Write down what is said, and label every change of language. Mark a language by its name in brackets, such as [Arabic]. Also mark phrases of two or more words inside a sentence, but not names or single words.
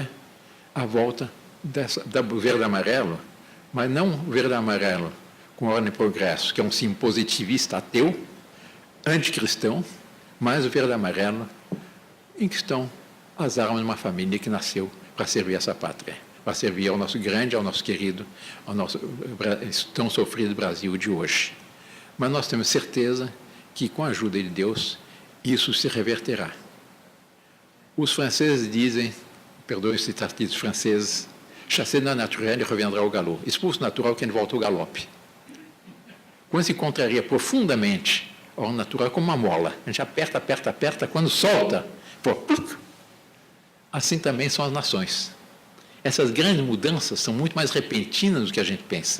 [Portuguese] A volta do verde amarelo, mas não o verde amarelo com ordem e progresso, que é um símbolo positivista ateu, anticristão, mas o verde amarelo em que estão as armas de uma família que nasceu para servir essa pátria, para servir ao nosso grande, ao nosso querido, ao nosso tão sofrido Brasil de hoje. Mas nós temos certeza que, com a ajuda de Deus, isso se reverterá. Os franceses dizem, perdoe os citativos franceses, [French] chassé non naturel, il reviendra au galop. [Portuguese] Expulso natural, que ele volta ao galope. Quando se contraria profundamente ao natural, como uma mola. A gente aperta, aperta, aperta, quando solta, assim também são as nações. Essas grandes mudanças são muito mais repentinas do que a gente pensa.